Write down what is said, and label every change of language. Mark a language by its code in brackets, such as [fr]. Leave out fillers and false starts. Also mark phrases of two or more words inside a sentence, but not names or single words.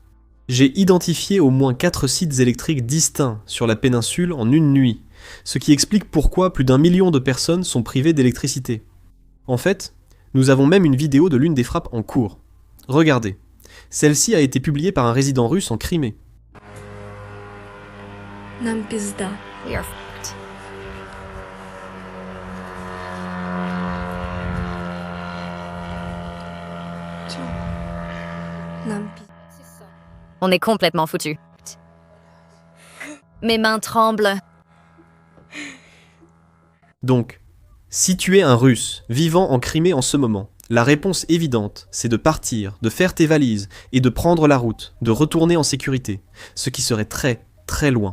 [fr] J'ai identifié au moins 4 sites électriques distincts sur la péninsule en une nuit, ce qui explique pourquoi plus d'1 million de personnes sont privées d'électricité. En fait, nous avons même une vidéo de l'une des frappes en cours. Regardez, celle-ci a été publiée par un résident russe en Crimée. [ru] Нам пизда. [en] We are fucked. [ru] Чё? Нам пизда. [fr] On est complètement foutus. Mes mains tremblent. Donc, si tu es un Russe vivant en Crimée en ce moment, la réponse évidente, c'est de partir, de faire tes valises et de prendre la route, de retourner en sécurité, ce qui serait très, très loin.